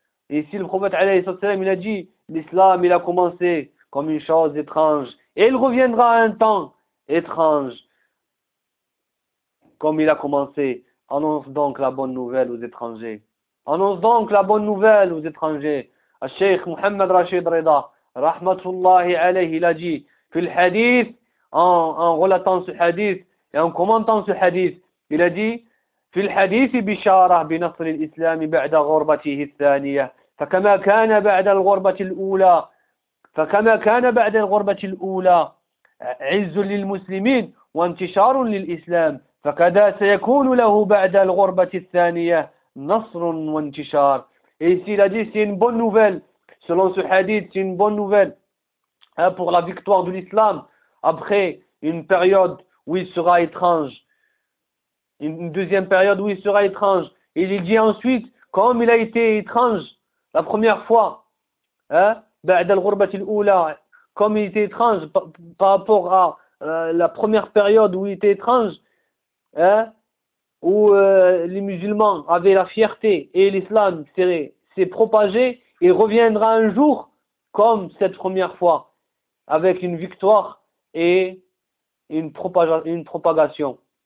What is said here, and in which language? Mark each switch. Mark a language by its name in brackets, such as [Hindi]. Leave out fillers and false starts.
[French] Ici, le prophète alayhi sallallahu alayhi wa sallam, il a dit: L'islam, il a commencé comme une chose étrange et il reviendra à un temps étrange comme il a commencé. Annonce donc la bonne nouvelle aux étrangers. Annonce donc la bonne nouvelle aux étrangers. Al-Sheikh Mohamed Rachid Reda, rahmatullahi alayhi, il a dit, [Arabic] puis le hadith, en relatant ce hadith et en commentant ce hadith, il a dit, في الحديث بشارة بنصر الإسلام بعد غربته الثانية فكما كان بعد الغربة الأولى فكما كان بعد الغربة الأولى عز للمسلمين وانتشار للإسلام فكذا سيكون له بعد الغربة الثانية نصر وانتشار. [French] Ici, il a dit, c'est une bonne nouvelle. Selon ce hadith, c'est une bonne nouvelle pour la victoire de l'islam après une période où il sera étrange. Une deuxième période où il sera étrange. Et il dit ensuite, comme il a été étrange la première fois, comme il était étrange par rapport à la première période où il était étrange, où les musulmans avaient la fierté et l'islam s'est propagé, il reviendra un jour comme cette première fois, avec une victoire et une propagation.